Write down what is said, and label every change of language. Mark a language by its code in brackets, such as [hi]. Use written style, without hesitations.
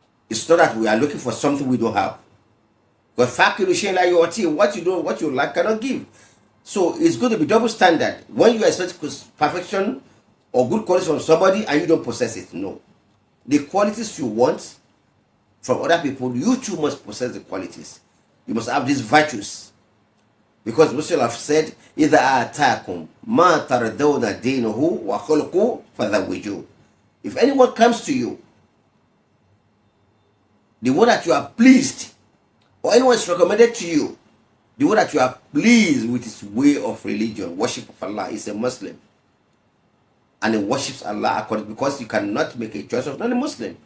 [en] It's not that we are looking for something we don't have. Because what you like cannot give. So it's going to be double standard. When you expect perfection or good qualities from somebody and you don't possess it, no. The qualities you want from other people, you too must possess the qualities. You must have these virtues. Because Muslim have said, [ar] إِذَا آتَاكُمْ مَا تَرَدَوْنَ دِينُهُ وَخُلُقُهُ فَذَوِّجُوهُ. [en] If anyone comes to you, the one that you are pleased, or anyone is recommended to you, the one that you are pleased with his way of religion, worship of Allah, is a Muslim. And he worships Allah according, because you cannot make a choice of not a Muslim.